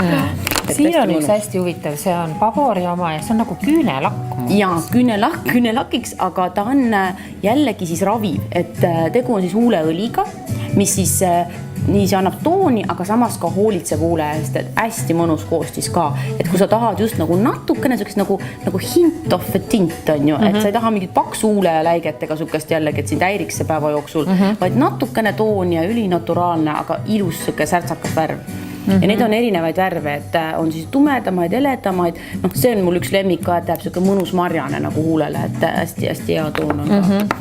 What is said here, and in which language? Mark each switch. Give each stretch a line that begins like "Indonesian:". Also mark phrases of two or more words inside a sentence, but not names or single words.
Estonian: Siin on üks hästi huvitav, see on Pabori oma ja see on nagu küünelakk. Ja küünelakiks, aga ta on jällegi siis raviv, et tegu on siis huuleõliga, mis siis nii see annab tooni, aga samas ka hoolitseb huule eest, et hästi mõnus koostis ka. Et kui sa tahad just nagu natukene nagu
English: hint of a tint
Estonian: on ju, et sa ei taha mingit paksu huuleläigetega sukest jällegi, et sind häiriks see päeva jooksul, vaid natukene tooni ja ülinaturaalne, aga ilus suke särtsakas värv. Ja need on erinevaid värve, et on siis tumedamaid, heledamaid. See on mul üks lemmik ka, et täheb suke mõnus marjane nagu huulele, et hästi hea toon on ka.